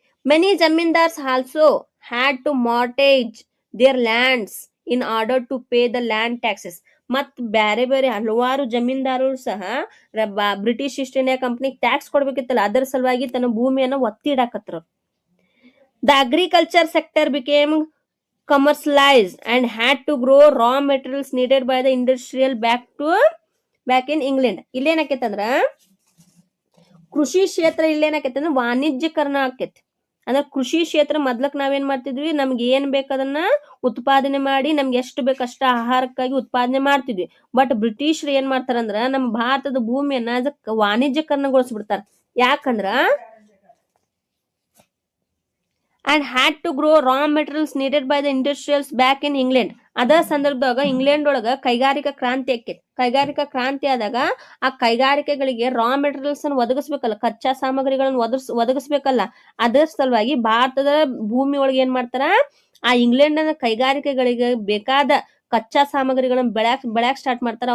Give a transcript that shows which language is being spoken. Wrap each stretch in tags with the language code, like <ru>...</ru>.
<en>Many zamindars also had to mortgage their lands in order to pay the land taxes.</en> <kn>ಮತ್ ಬೇರೆ ಬೇರೆ ಹಲವಾರು ಜಮೀನ್ದಾರರು ಸಹ ಬ್ರಿಟಿಷ್ ಈಸ್ಟ್ ಇಂಡಿಯಾ ಕಂಪನಿಗೆ ಟ್ಯಾಕ್ಸ್ ಕೊಡ್ಬೇಕಿತ್ತಲ್ಲ, ಅದರ ಸಲುವಾಗಿ ತನ್ನ ಭೂಮಿಯನ್ನ ಒತ್ತಿ ಇಡಾಕತ್ರ.</kn> <en>The agriculture sector became commercialized and had to grow raw materials needed by the industrial back in England.</en> <kn>ಇಲ್ಲೇನಾಕೈತಂದ್ರ ಕೃಷಿ ಕ್ಷೇತ್ರ ಇಲ್ಲೇನಾಕೈತಂದ್ರ ವಾಣಿಜ್ಯೀಕರಣ ಆಕೈತಿ. ಅಂದ್ರೆ ಕೃಷಿ ಕ್ಷೇತ್ರ ಮೊದ್ಲಕ್ ನಾವೇನ್ ಮಾಡ್ತಿದ್ವಿ, ನಮ್ಗೆ ಏನ್ ಬೇಕದನ್ನ ಉತ್ಪಾದನೆ ಮಾಡಿ ನಮ್ಗೆ ಎಷ್ಟು ಬೇಕಷ್ಟ ಆಹಾರಕ್ಕಾಗಿ ಉತ್ಪಾದನೆ ಮಾಡ್ತಿದ್ವಿ. ಬಟ್ ಬ್ರಿಟಿಷರು ಏನ್ ಮಾಡ್ತಾರಂದ್ರ ನಮ್ಮ ಭಾರತದ ಭೂಮಿಯನ್ನ ವಾಣಿಜ್ಯೀಕರಣಗೊಳಿಸ್ಬಿಡ್ತಾರ.</kn> <en>ಯಾಕಂದ್ರ and had to grow raw materials needed by the industrials back in England.</en> <kn>ಅದ ಸಂದರ್ಭದಾಗ ಇಂಗ್ಲೆಂಡ್ ಒಳಗ ಕೈಗಾರಿಕಾ ಕ್ರಾಂತಿ ಆಕೈತಿ. ಕೈಗಾರಿಕಾ ಕ್ರಾಂತಿ ಆದಾಗ ಆ ಕೈಗಾರಿಕೆಗಳಿಗೆ ರಾ ಮೆಟೀರಿಯಲ್ಸ್ ಅನ್ನು ಒದಗಿಸ್ಬೇಕಲ್ಲ, ಕಚ್ಚಾ ಸಾಮಗ್ರಿಗಳನ್ನು ಒದಗಿಸ್ಬೇಕಲ್ಲ. ಅದರ ಸಲುವಾಗಿ ಭಾರತದ ಭೂಮಿ ಒಳಗೆ ಏನ್ ಮಾಡ್ತಾರ, ಆ ಇಂಗ್ಲೆಂಡ್ ಕೈಗಾರಿಕೆಗಳಿಗೆ ಬೇಕಾದ ಕಚ್ಚಾ ಸಾಮಗ್ರಿಗಳನ್ನ ಬೆಳ್ಯಾಕ್ ಸ್ಟಾರ್ಟ್ ಮಾಡ್ತಾರ.</kn>